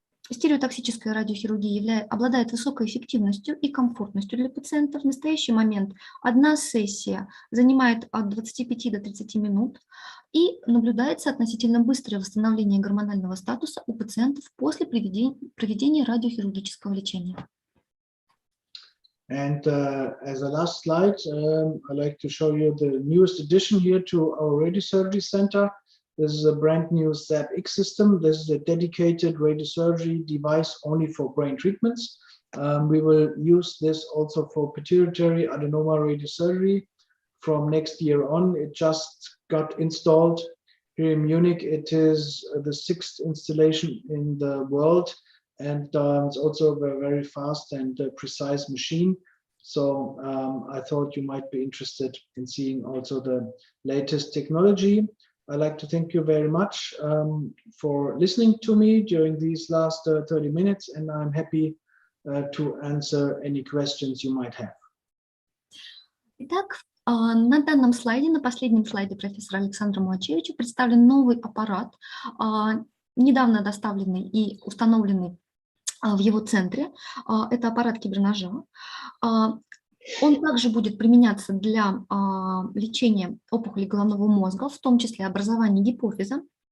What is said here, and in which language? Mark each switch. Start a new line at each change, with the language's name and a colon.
Russian: Стереотоксическая радиохирургия обладает высокой эффективностью и комфортностью для пациента. В настоящий момент одна сессия занимает от 25 до 30 минут и наблюдается относительно быстрое восстановление гормонального статуса у пациентов после проведения радиохирургического лечения.
English: And as a last slide, I'd like to show you the newest addition here to our radiosurgery center. This is a brand new ZapX system. This is a dedicated radiosurgery device only for brain treatments. We will use this also for pituitary adenoma radiosurgery from next year on. It just got installed here in Munich. It is the 6th installation in the world, and it's also a very fast and precise machine. So I thought you might be interested in seeing also the latest technology. I'd like to thank you very much for listening to me during these last 30 minutes, and I'm happy to answer any questions you might have.
Russian: Итак, на данном слайде, на последнем слайде профессора Александра Муачевича представлен новый аппарат, недавно доставленный и установленный в его центре. Это аппарат киберножа. Он также будет применяться для лечения опухолей головного мозга, в том числе образования гипофиза.